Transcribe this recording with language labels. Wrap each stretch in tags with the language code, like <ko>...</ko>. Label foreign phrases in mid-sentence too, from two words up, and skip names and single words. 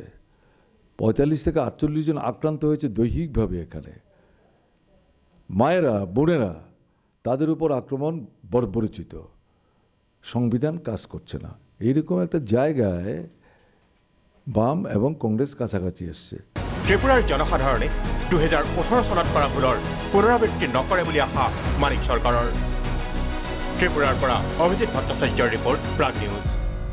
<bn>45 থেকে 48 জন আক্রান্ত হয়েছে দৈহিকভাবে এখানে। মায়েরা, বোনেরা, তাদের উপর আক্রমণ বর্বরচিত। সংবিধান কাজ করছে না। এইরকম একটা জায়গায় বাম এবং কংগ্রেস কাছাকাছি এসছে।</bn> <as>ত্ৰিপুৰাৰ জনসাধাৰণে 2018 চনত কৰা ভুলৰ পুনৰাবৃত্তি নকৰে বুলি আশা মানিক চৰকাৰৰ। ত্ৰিপুৰাৰ পৰা অভিজিত ভট্টাচাৰ্যৰ ৰিপৰ্ট, প্ৰাগ নিউজ।</as>